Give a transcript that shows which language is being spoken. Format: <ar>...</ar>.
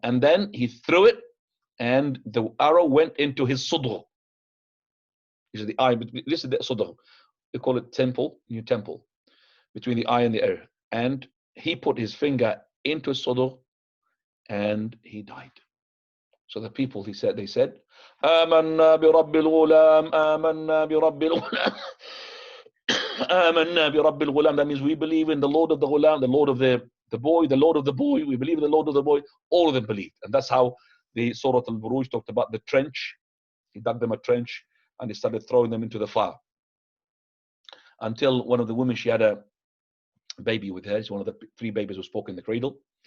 <en>And then he threw it, and the arrow went into his sudr. This is the eye, this is the sudr. They call it new temple, between the eye and the ear. And he put his finger into his sudr, and he died. So the people, they said,</en> <ar>آمنا برب الغلام آمنا برب الغلام آمنا برب الغلام.</ar> <en>That means we believe in the Lord of the Ghulam, the Lord of the boy, the Lord of the boy. We believe in the Lord of the boy. All of them believed. And that's how the Surah Al-Buruj talked about the trench. He dug them a trench and he started throwing them into the fire. Until one of the women, she had a baby with her. It's one of the 3 babies who spoke in the cradle.</en>